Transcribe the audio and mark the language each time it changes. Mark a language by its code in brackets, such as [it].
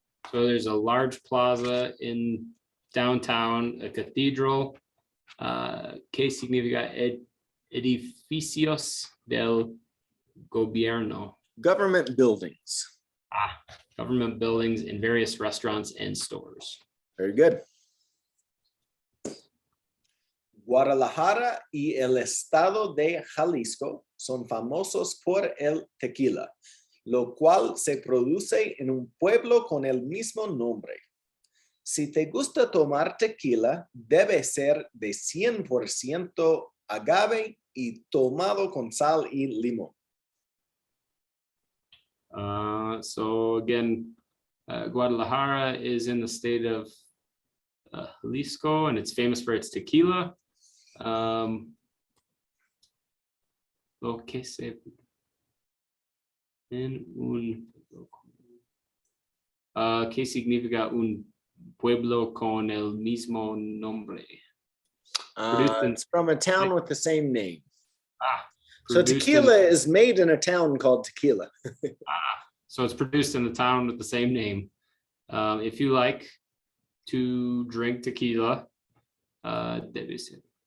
[en] So there's a large plaza in downtown, a cathedral. [es] ¿Qué significa edificios del gobierno? [en] Government buildings. Government buildings and various restaurants and stores. Very good. [es] Guadalajara y el estado de Jalisco son famosos por el tequila, lo cual se produce en un pueblo con el mismo nombre. Si te gusta tomar tequila, debe ser de 100% agave y tomado con sal y limón. [en] So again, Guadalajara is in the state of Jalisco, and it's famous for its tequila. [es] Lo que se en un ¿qué significa un pueblo con el mismo nombre? [en] It's from a town with the same name. So Produced tequila is made in a town called Tequila. So it's produced in a town with the same name. If you like to drink tequila, [es] debe ser.